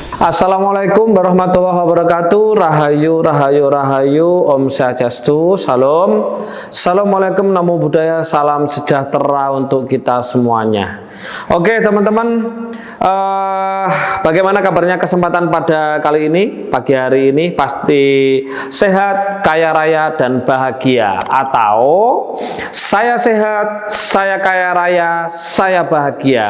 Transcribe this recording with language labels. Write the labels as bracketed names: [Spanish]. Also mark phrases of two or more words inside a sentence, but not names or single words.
[Arabic] السلام عليكم ورحمة الله وبركاته. [Indonesian] Rahayu, rahayu, rahayu. Om Swastiastu. Salam. Assalamualaikum, [Pali] namo buddhaya, [Indonesian] salam sejahtera untuk kita semuanya. Oke teman-teman, bagaimana kabarnya kesempatan pada kali ini? Pagi hari ini pasti sehat, kaya raya, dan bahagia. Atau saya sehat, saya kaya raya, saya bahagia.